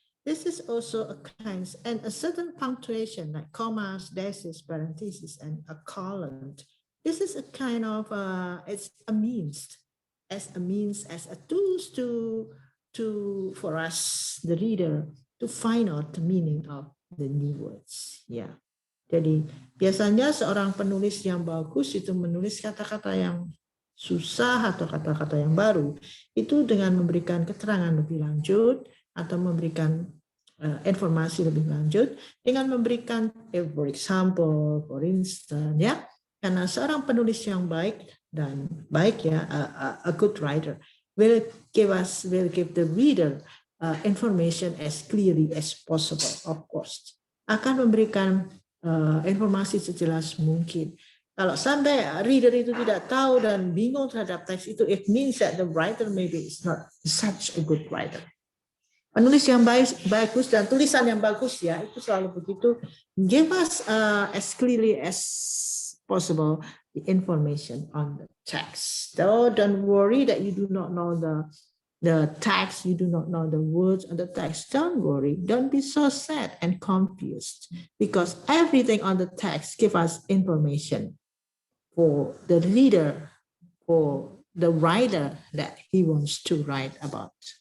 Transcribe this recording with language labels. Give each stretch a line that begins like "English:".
English: This is also a kind and a certain punctuation like commas, dashes, parentheses, and a colon. This is a kind of it's a means, as a tools to for us, the reader, to find out the meaning of the new words. Yeah.
Indonesian: Jadi biasanya seorang penulis yang bagus itu menulis kata-kata yang susah atau kata-kata yang baru itu dengan memberikan keterangan lebih lanjut atau memberikan informasi lebih lanjut dengan memberikan
English: for example, for instance
Indonesian: ya, karena seorang penulis yang baik dan baik ya,
English: a good writer will give the reader information as clearly as possible, of course,
Indonesian: akan memberikan informasi sejelas mungkin. Kalau sampai reader itu tidak tahu dan bingung terhadap teks itu,
English: it means that the writer maybe is not such a good writer.
Indonesian: Penulis yang bagus dan tulisan yang bagus ya, itu selalu begitu.
English: Give us as clearly as possible the information on the text. So don't worry that you do not know the text, you do not know the words of the text, don't worry. Don't be so sad and confused, because everything on the text gives us information for the reader, for the writer that he wants to write about.